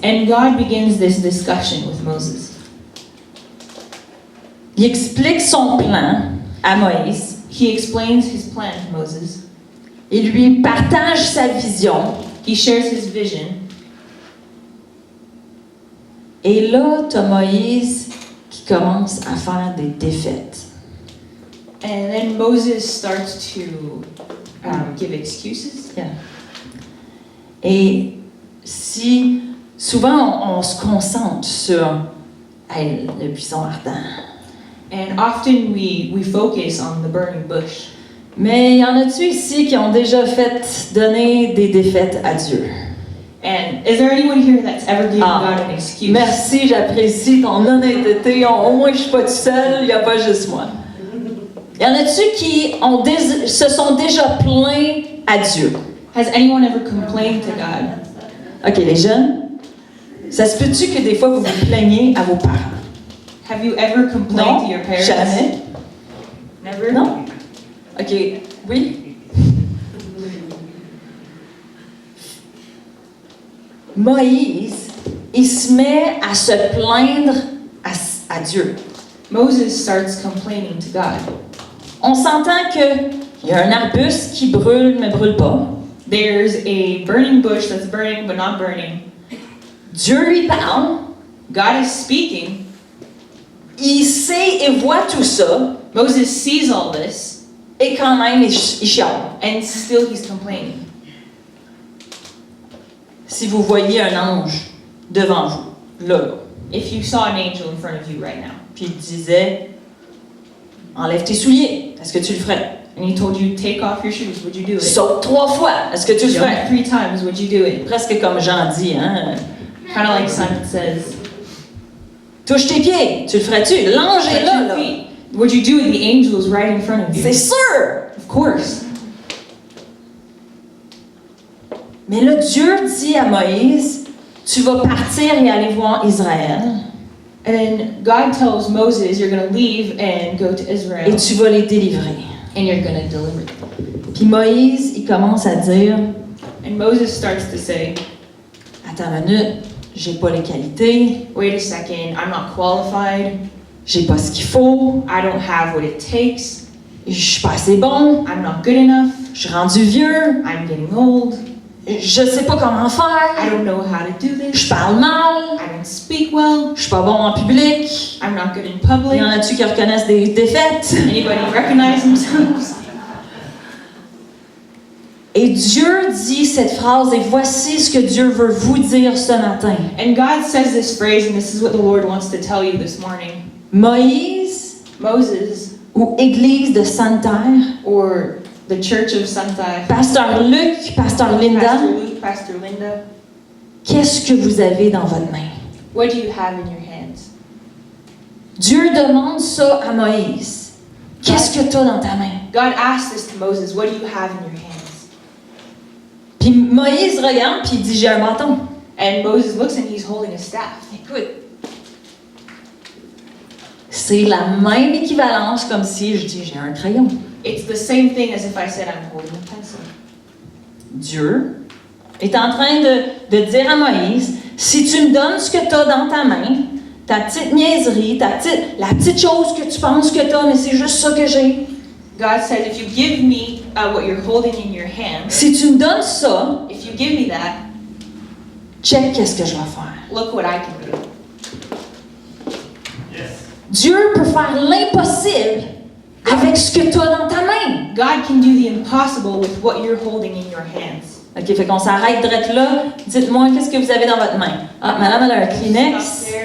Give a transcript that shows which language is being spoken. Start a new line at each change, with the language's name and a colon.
English: And God begins this discussion with Moses.
French: Il explique son plan à Moïse.
English: He explains his plan to Moses.
French: Il lui partage sa vision.
English: He shares his vision.
French: Et là, tu as Moïse qui commence à faire des défaites.
English: And then Moses starts to give excuses.
French: Et si souvent on se concentre sur hey, le buisson ardent,
English: And often we focus on the burning bush.
French: mais y en a-tu ici qui ont déjà fait donner des défaites à Dieu?
English: And is there anyone here that's ever given Ah. God an excuse?
French: Merci, j'apprécie ton honnêteté. Au moins je suis pas tout seul, il n'y a pas juste moi. Y en a-tu qui se sont déjà plaints à Dieu?
English: Has anyone ever complained to God?
French: Ok, les jeunes, ça se peut-tu que des fois vous vous plaignez à vos parents?
English: Have you ever complained to your
French: Non,
English: parents?
French: jamais.
English: Never?
French: Non? Ok, oui? Moïse, il se met à se plaindre à Dieu.
English: Moses starts complaining to God.
French: On s'entend qu'il y a un arbuste qui brûle mais brûle pas.
English: There's a burning bush that's burning but not burning.
French: Dieu lui parle,
English: God is speaking.
French: il sait et voit tout ça,
English: Moses sees all this,
French: et quand même il chiale.
English: and still he's complaining.
French: Si vous voyez un ange devant vous, là,
English: If you saw an angel in front of you right now,
French: puis il disait, enlève tes souliers, est-ce que tu le ferais?
English: and he told you, take off your shoes, would you do it?
French: Saute 3 fois, est-ce que tu le
English: Jump
French: ferais?
English: 3 times, would you do it?
French: Presque comme Jean dit, hein?
English: Kind of like Simon says.
French: Touche tes pieds, tu le ferais-tu? L'ange est
English: Touch
French: là,
English: your
French: là.
English: feet. Would you do it? The angel is right in front of you.
French: C'est sûr!
English: Of course.
French: Mais là, Dieu dit à Moïse, tu vas partir et aller voir Israël,
English: And then God tells Moses, you're going to leave and go to
French: et
English: Israel,
French: tu vas les délivrer.
English: and you're going to deliver them.
French: Puis Moïse, il commence à dire,
English: And Moses starts to say,
French: attends une minute, j'ai pas les qualités,
English: wait a second, I'm not qualified.
French: j'ai pas ce qu'il faut,
English: I don't have what it takes.
French: je suis pas assez bon,
English: I'm not good enough.
French: je suis rendu vieux,
English: I'm getting old.
French: je sais pas comment
English: I
French: faire,
English: don't know how to do this.
French: je parle mal,
English: I don't speak well.
French: je suis pas bon en public.
English: I'm not good in
French: Il
English: public.
French: y en a-tu qui reconnaissent des défaites?
English: Anybody recognize themselves?
French: Et Dieu dit cette phrase, et voici ce que Dieu veut vous dire ce matin.
English: And God says this phrase, and this is what the Lord wants to tell you this morning.
French: Moïse,
English: Moses,
French: ou Église de Sainte-Terre,
English: or the Church of Santa,
French: Pasteur Luc, Pasteur Linda,
English: Pastor Luke, Pastor Linda,
French: qu'est-ce que vous avez dans votre main?
English: what do you have in your hands?
French: Dieu demande ça à Moïse. Qu'est-ce que tu as dans ta main?
English: God asked this to Moses, what do you have in your hands?
French: Puis Moïse regarde, puis il dit, j'ai un bâton.
English: And Moses looks and he's holding a staff.
French: Écoute, c'est la même équivalence comme si je dis, j'ai un crayon.
English: It's the same thing as if I said I'm holding a pencil.
French: Dieu est en train de dire à Moïse, si tu me donnes ce que tu as dans ta main, ta petite niaiserie, la petite chose que tu penses que tu as, mais c'est juste ça que j'ai.
English: God says, if you give me what you're holding in your hand,
French: Si tu me donnes ça,
English: if you give me that,
French: check qu'est-ce que je vais faire.
English: look what I can do.
French: Dieu peut faire l'impossible avec ce que tu as dans ta main.
English: God can do the impossible with what you're holding in your hands.
French: OK, fait qu'on s'arrête direct là. Dites-moi, qu'est-ce que vous avez dans votre main? Ah, madame, elle a un Kleenex.